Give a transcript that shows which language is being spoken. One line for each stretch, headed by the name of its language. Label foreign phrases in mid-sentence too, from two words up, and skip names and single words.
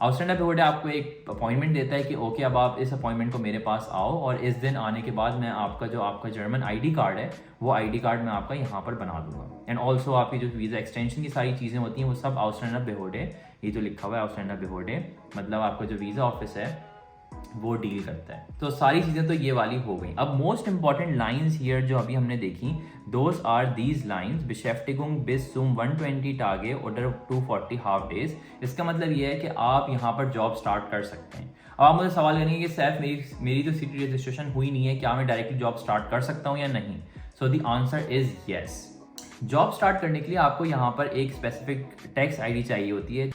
Hindi: Ausländerbehörde आपको एक अपॉइंटमेंट देता है कि ओके अब आप इस अपॉइंटमेंट को मेरे पास आओ, और इस दिन आने के बाद मैं आपका
English: German ID card
Hindi: है वो
English: ID card
Hindi: मैं आपका यहाँ पर बना दूंगा।
English: and also
Hindi: आपकी जो
English: visa extension
Hindi: की सारी चीज़ें होती हैं वो सब Ausländerbehörde, ये जो लिखा हुआ है Ausländerbehörde मतलब आपका जो
English: visa office
Hindi: है वो डील करता है। तो सारी चीज़ें तो ये वाली हो गई। अब
English: most important lines here
Hindi: जो अभी हमने देखी,
English: those are these lines
German: Beschäftigung bis zum 120 Tage oder 240
English: half days.
Hindi: इसका मतलब ये है कि आप यहाँ पर
English: job start
Hindi: कर सकते हैं। अब आप मुझे सवाल करेंगे कि सैफ मेरी तो
English: city registration
Hindi: हुई नहीं है, क्या मैं
English: directly job start
Hindi: कर सकता हूँ या नहीं?
English: so the answer is yes. job start
Hindi: करने के लिए आपको यहाँ पर एक
English: specific tax ID
Hindi: चाहिए होती है।